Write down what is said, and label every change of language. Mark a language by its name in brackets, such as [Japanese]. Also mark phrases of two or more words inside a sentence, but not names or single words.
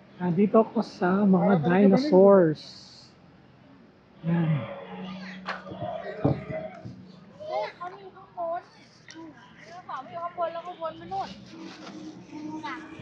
[Filipino] Nandito ako sa mga dinosaurs. Yan. [Thai] เขามีข้างบนเขามีข้างบนแล้วก็วนไปนู่นน่ะ